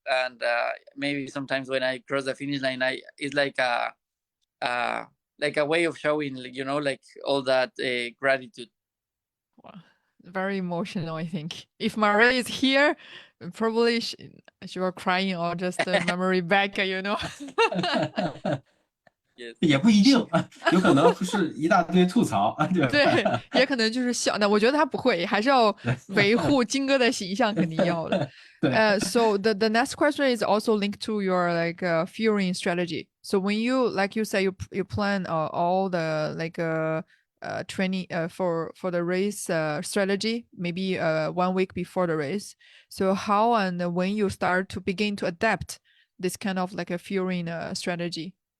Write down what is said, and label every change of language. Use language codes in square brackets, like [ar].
[en] And maybe sometimes when I cross the finish line, it's like a way of showing, like all that gratitude. Wow. Very emotional, I think. If Maria is here, probably she will crying or just memory back, [zh] 也不一定，有可能是一大堆吐槽，对，也可能就是笑。那我觉得他不会，还是要维护金哥的形象，肯定要的。 [en] So the next question is also linked to your like fueling strategy. So when you like you say you plan all the like training for the race strategy maybe 1 week before the race. So how and when you start to begin to adapt this kind of like a fueling strategy?